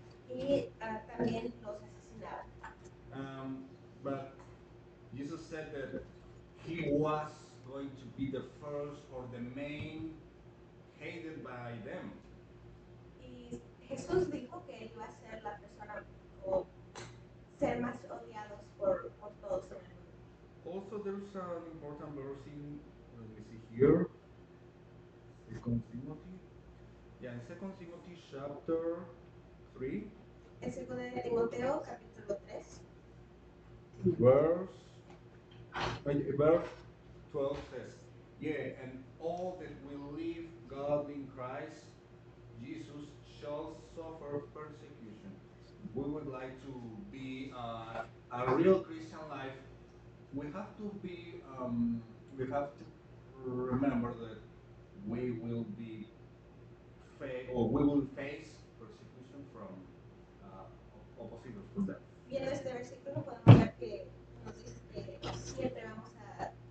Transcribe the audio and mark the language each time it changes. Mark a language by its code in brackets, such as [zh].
[es] Y también los asesinaron. [en] But Jesus said that he was going to be the first or the main hated by them. [es] Y Jesús dijo que él iba a ser la persona o ser más odiados por todos en el mundo. [en] Also, there's an important verse in, let me see here, 2 Timothy. Yeah, in 2 Timothy chapter 3. [es] En 2 de Timoteo, capítulo 3. [en] Verse 12 says, "Yeah, and all that will live godly in Christ Jesus shall suffer persecution." We would like to be a real Christian life. We have to be. We have to remember that we will be we will face persecution from oppositors for that. [es] Y en este versículo podemos ver que nos dice que siempre vamos a